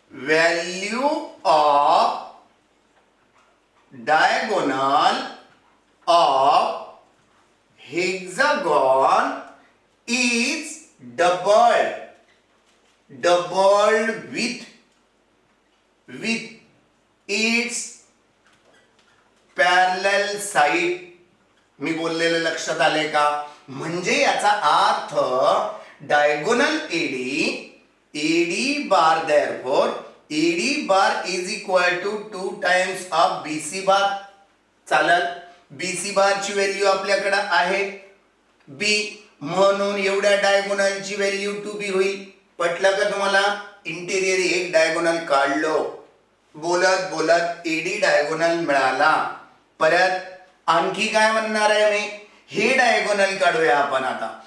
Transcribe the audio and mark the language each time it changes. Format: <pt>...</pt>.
<en>Value of diagonal of hexagon is doubled with its parallel side.</en> <mr>मी बोललेलं लक्षात आले का? म्हणजे याचा अर्थ diagonal</mr> <en>AD bar, therefore AD bar is equal to 2 times of BC bar.</en> <mr>चालेल. BC bar ची व्हॅल्यू आपल्याकडे आहे B, म्हणून एवढ्या डायगोनलची व्हॅल्यू 2B होईल. पटलं का तुम्हाला? इंटिरियर एक डायगोनल काढलो, बोलत बोलत AD डायगोनल मिळाला. परत आणखी काय म्हणणार आहे मी? हे डायगोनल काढूया आपण आता.</mr>